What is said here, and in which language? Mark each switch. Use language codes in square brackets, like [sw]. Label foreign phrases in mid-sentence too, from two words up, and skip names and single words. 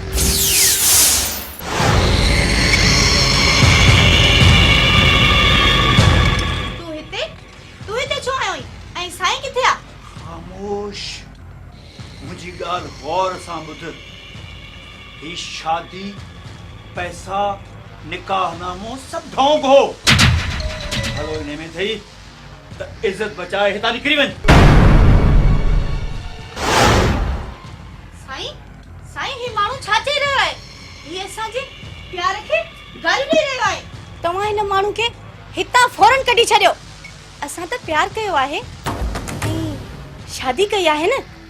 [sd] तूं हिते छो आयो ऐं साईं किथे आहे? खामोश, मुंहिंजी ॻाल्हि गौर सां ॿुध। ही शादी पैसा निकाहनामो सब ढोंग हो। हलो इन्हें में थी त इज्जत बचाए हिता निकरी वञ। साईं साईं ही माण्हू छा चई रहियो आहे? ही असांजे प्यार खे गाली ॾेई रहियो आहे। तव्हां हिन माण्हू खे हितां फौरन कढी छॾियो। असां त प्यार कयो आहे ऐं शादी कई आहे न।